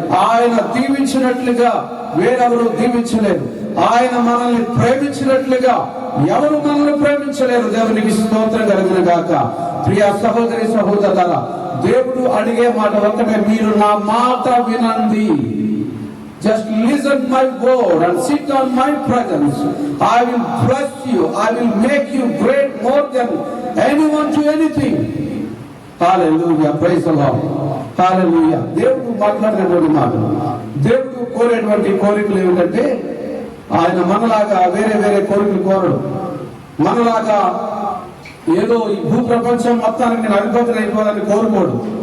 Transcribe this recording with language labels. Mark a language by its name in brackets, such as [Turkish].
[Telugu] ఆయన దీవించినట్లుగా వేరెవరు దీవించలేరు. ఆయన మనల్ని ప్రేమించినట్లుగా ఎవరు మనల్ని ప్రేమించలేరు. దేవునికి స్తోత్రం కలుగును గాక. ప్రియ సహోదరి సహోదరులారా, దేవుడు అడిగే మాట ఒక్కటే, మీరు నా మాట వినండి. [English] Just listen my word and sit on my presence. I will bless you. I will make you great more than anyone to anything. Hallelujah. Praise the Lord. Hallelujah. [Telugu] దేవుడు మాట్లాడినటువంటి మాటలు, దేవుడు కోరేటువంటి కోరికలు ఏమిటంటే, ఆయన మనలాగా వేరే వేరే కోరికలు కోరడు. మనలాగా ఏదో ఈ భూ ప్రపంచం మొత్తానికి నేను అధిపతులు అయిపోవాలని కోరుకోడు.